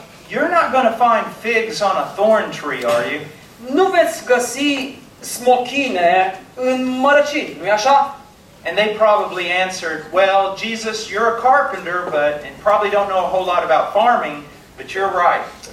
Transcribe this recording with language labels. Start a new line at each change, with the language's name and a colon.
English: You're not going to find figs on a thorn tree, are you?
Romanian: Nu veți găsi smochine în mărăcini, nu-i așa?
English: And they probably answered, well, Jesus, you're a carpenter, but and probably don't know a whole lot about farming, but you're right.